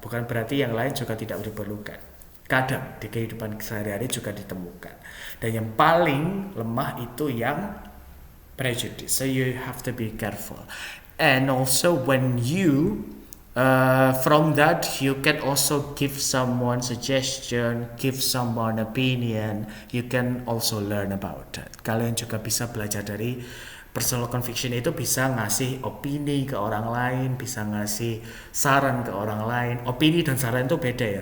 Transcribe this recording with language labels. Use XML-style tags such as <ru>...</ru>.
<id>Bukan berarti yang lain juga tidak diperlukan. Kadang di kehidupan sehari-hari juga ditemukan. Dan yang paling lemah itu yang prejudice.</id> <en>So you have to be careful. And also when you from that you can also give someone suggestion, give someone opinion. You can also learn about that.</en> <id>Kalian juga bisa belajar dari personal conviction itu, bisa ngasih opini ke orang lain, bisa ngasih saran ke orang lain. Opini dan saran itu beda ya.</id>